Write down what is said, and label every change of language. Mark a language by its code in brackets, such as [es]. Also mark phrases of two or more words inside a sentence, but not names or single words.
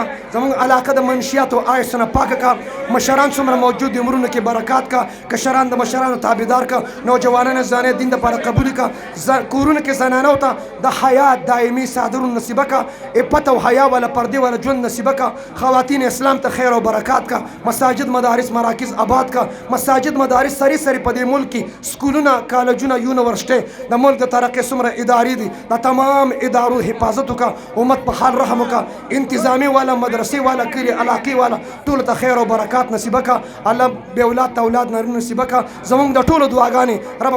[ps] زمونږ علاقه د منشیاتو آیس نه پاکه کا. مشران څومره موجود دي عمرونه کې برکات کا. کشران د مشرانو تابعدار کا. نوجوانان زانه دین د لپاره قبول کا. کورونه کې زنانو ته د حیا دایمي صادرون نصیبه کا. عفت او حیا ولا پردې ولا ژوند نصیبه کا. خواتین اسلام ته خیر او برکات کا. مساجد مدارس مراکز آباد کا. مساجد مدارس سری سری په دې ملک کې سکولونه کالجونه یونیورسټي د ملک د ترقۍ څومره ادارې دي د تمام ادارو حفاظت وکړه. امت په حال رحم وکړه. انتظامی والا مدرسې والا کلی علاقې والا ټولو ته خیر او برکات نصیبه کا. الله بې اولاد ته اولاد نصیبه کا. زمونږ د ټولو دعاګانې رب په